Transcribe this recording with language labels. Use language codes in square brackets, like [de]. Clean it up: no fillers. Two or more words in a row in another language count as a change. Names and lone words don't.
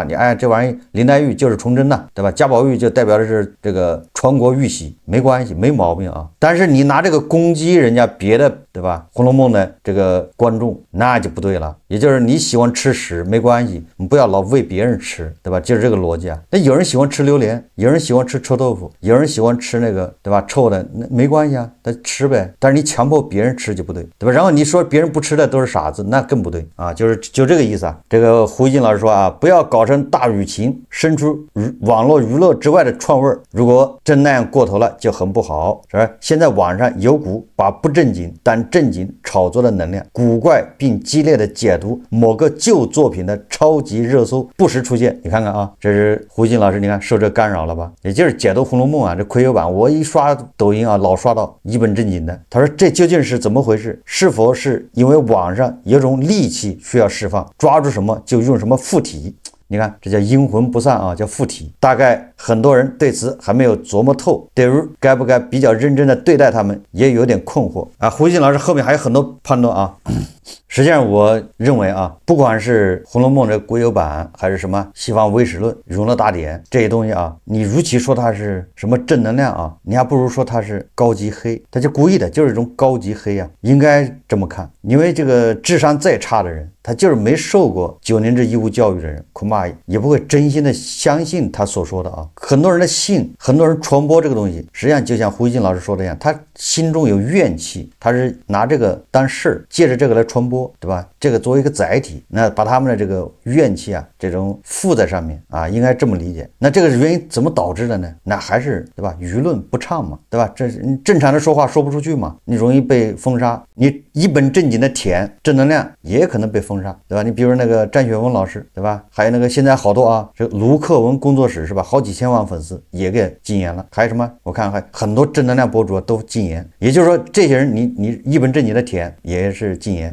[zh] 你這玩意林黛玉就是崇祯吶，對吧？贾寶玉就代表的是這個傳國玉玺，沒關係，沒毛病啊。但是你拿這個攻擊人家別的，對吧？《紅樓夢》的這個觀眾那就不對了。也就是你喜歡吃屎沒關係，你不要老餵別人吃，對吧？就是這個邏輯啊。那有人喜歡吃榴蓮，有人喜歡吃臭豆腐，有人喜歡吃那個，對吧？臭的那沒關係啊，他吃唄。但是你強迫別人吃就不对，对吧？然後你說別人不吃的都是傻子，那更不對啊。就這個意思啊。這個胡一金老師說啊，不要搞成大輿情，生出網絡娛樂之外的創味兒。如果真那樣過頭了，就很不好，是吧？現在網上有股把不正經當正經炒作的能量，古怪並激烈的解讀某個舊作品的超級熱搜不時出現。你看看啊，這是胡一金老師，你看受這干擾了吧？也就是解讀《紅樓夢》啊，這魁有版，我一刷抖音啊，老刷到一本正經的。他說這究竟是怎麼回事？是否是因為網上有種戾氣需要釋放，抓住什麼就用什麼附體？你看這叫陰魂不散啊，叫附體。大概很多人对此還沒有琢磨透，對於該不該比較認真的對待他們也有點困惑啊。胡一金老師後面還有很多判斷啊。實際上我認為啊，不管是《紅樓夢》這國有版，還是什麼西方唯識論、永樂大典這些東西啊，你與其說它是什麼正能量啊，你還不如說它是高級黑，他就故意的，就是一种高級黑啊，應該這麼看。因為這個智商再差的人，他就是沒受過9年制義務教育的人，恐怕也不會真心的相信他所說的啊。很多人的信，很多人傳播這個東西，實際上就像胡一金老師說的一樣，他心中有怨氣，他是拿这個當事兒，借着這個來傳播，對吧？這個作為一個載體，那把他們的這個怨氣啊，這種附在上面啊，應該這麼理解。那這個原因怎麼導致的呢？那還是對吧？輿論不暢嘛，對吧？這正常的說話說不出去嘛，你容易被封殺。你一本正經的舔正能量，也可能被封殺，对吧？你比如那個詹雪峰老師，對吧？還有那个现在好多啊，這盧克文工作室是吧？好幾千萬粉絲也給禁言了。還有什麼？我看還很多正能量博主都禁言。也就是說，這些人你一本正經的舔也是禁言。